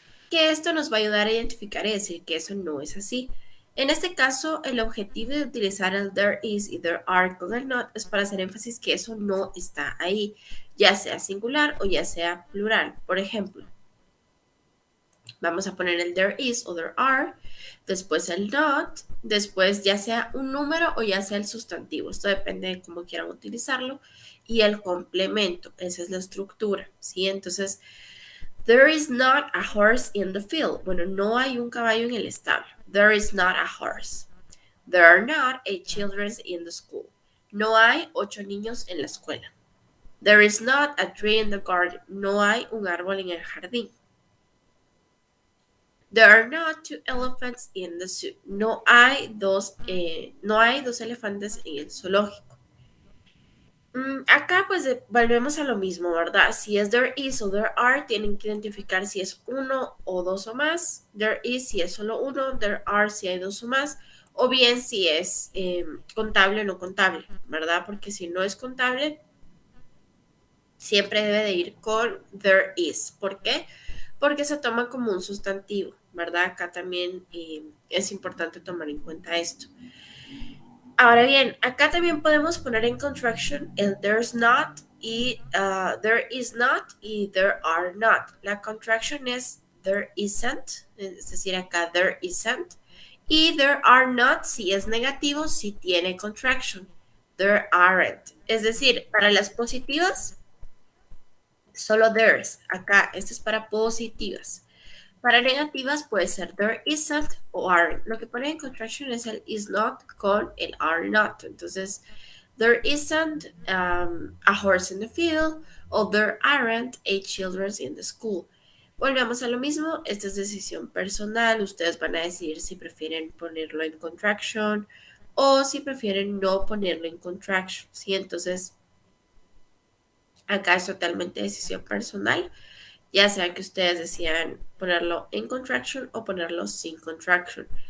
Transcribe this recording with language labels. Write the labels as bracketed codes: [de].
[es] Que esto nos va a ayudar a identificar y decir que eso no es así. En este caso, el objetivo de utilizar el [en] there is [es] y [en] there are [es] con el not es para hacer énfasis que eso no está ahí, ya sea singular o ya sea plural. Por ejemplo, vamos a poner el [en] there is [es] o [en] there are, [es] después el not, después ya sea un número o ya sea el sustantivo. Esto depende de cómo quieran utilizarlo. Y el complemento, esa es la estructura, ¿sí? Entonces, [en] there is not a horse in the field. [es] Bueno, no hay un caballo en el establo. [en] There is not a horse. There are not 8 children in the school. [es] No hay 8 niños en la escuela. [en] There is not a tree in the garden. [es] No hay un árbol en el jardín. [en] There are not 2 elephants in the zoo. [es] No hay dos elefantes en el zoológico. Acá pues volvemos a lo mismo, ¿verdad? Si es there is o there are, tienen que identificar si es uno o dos o más. [en] There is [es] si es solo uno, [en] there are [es] si hay dos o más, o bien si es contable o no contable, ¿verdad? Porque si no es contable, siempre debe de ir con [en] there is. [es] ¿Por qué? Porque se toma como un sustantivo, ¿verdad? Acá también es importante tomar en cuenta esto. Ahora bien, acá también podemos poner en contraction el [en] there's not [es] y [en] there is not [es] y [en] there are not. [es] La contraction es [en] there isn't, [es] es decir, acá there isn't. Y [en] there are not, [es] si es negativo, si tiene contraction. [en] There aren't. [es] Es decir, para las positivas, solo [en] there's. [es] Acá, este es para positivas. Para negativas puede ser [en] there isn't [es] o aren't. Lo que pone en contraction es el [en] is not [es] con el [en] are not. [es] Entonces, [en] there isn't a horse in the field o there aren't 8 children in the school. [es] Volvemos a lo mismo, esta es decisión personal. Ustedes van a decidir si prefieren ponerlo en contraction o si prefieren no ponerlo en contraction. ¿Sí? Entonces, acá es totalmente decisión personal, ya sea que ustedes decidan ponerlo en contraction o ponerlo sin contraction.